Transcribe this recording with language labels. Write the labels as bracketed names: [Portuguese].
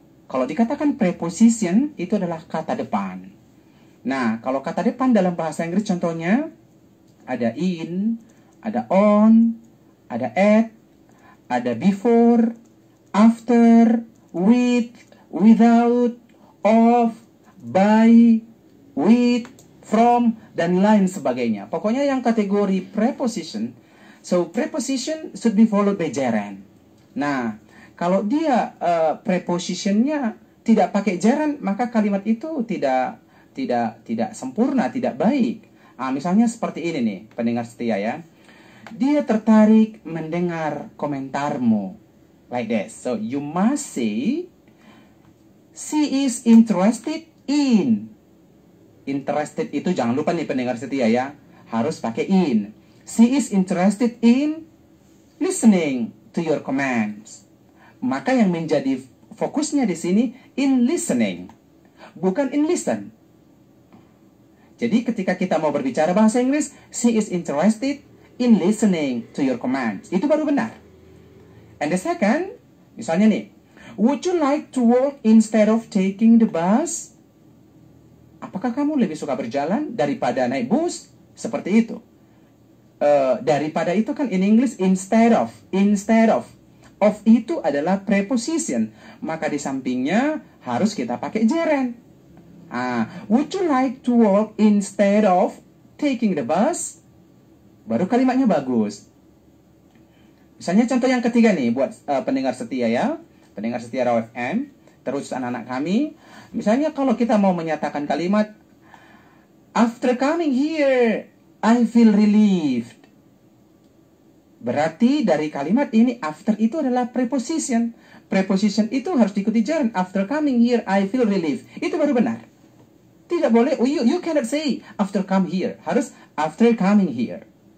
[Indonesian] Kalau dikatakan preposition itu adalah kata depan. Nah, kalau kata depan dalam bahasa Inggris contohnya ada in, ada on, ada at, ada before, after, with, without, of, by, with, from, dan lain sebagainya. Pokoknya yang kategori preposition. [English] So, preposition should be followed by gerund. [Indonesian] Nah, kalau dia prepositionnya tidak pakai gerund, maka kalimat itu tidak sempurna, tidak baik. Misalnya seperti ini nih, pendengar setia ya. Dia tertarik mendengar komentarmu. [English] Like this. So, you must say, she is interested in. [Indonesian] Interested itu jangan lupa nih pendengar setia ya. Harus pakai in. [English] She is interested in listening to your commands. [Indonesian] Maka yang menjadi fokusnya di sini in listening, bukan in listen. Jadi ketika kita mau berbicara bahasa Inggris, [English] she is interested in listening to your commands. [Indonesian] Itu baru benar. [English] And the second, [Indonesian] misalnya nih, [English] would you like to walk instead of taking the bus? [Indonesian] Apakah kamu lebih suka berjalan daripada naik bus? Seperti itu. Daripada itu kan in English instead of. Of itu adalah preposition, maka di sampingnya harus kita pakai gerund. [English] Would you like to walk instead of taking the bus? [Indonesian] Baru kalimatnya bagus. Misalnya contoh yang ketiga nih buat pendengar setia ya, pendengar setia Raw FM, terus anak-anak kami. Misalnya kalau kita mau menyatakan kalimat [English] after coming here I feel relieved. [Indonesian] Berarti dari kalimat ini after itu adalah preposition. Preposition itu harus diikuti gerund. [English] After coming here I feel relieved. [Indonesian] Itu baru benar. Tidak boleh [English] you cannot say after come here. Harus after coming here.